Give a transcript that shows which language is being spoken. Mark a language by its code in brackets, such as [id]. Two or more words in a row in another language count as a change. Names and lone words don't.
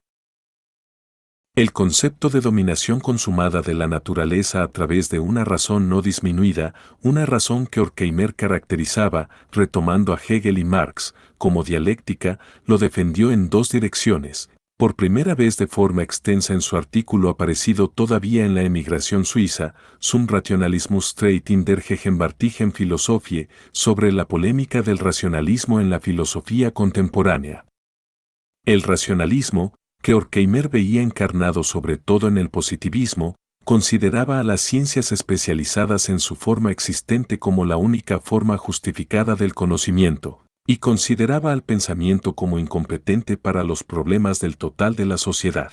[es] El concepto de dominación consumada de la naturaleza a través de una razón no disminuida, una razón que Horkheimer caracterizaba, retomando a Hegel y Marx, como dialéctica, lo defendió en dos direcciones. Por primera vez de forma extensa en su artículo aparecido todavía en la emigración suiza, Zum Rationalismus streit in der gegenwärtigen Philosophie, sobre la polémica del racionalismo en la filosofía contemporánea. El racionalismo, que Horkheimer veía encarnado sobre todo en el positivismo, consideraba a las ciencias especializadas en su forma existente como la única forma justificada del conocimiento, y consideraba al pensamiento como incompetente para los problemas del total de la sociedad.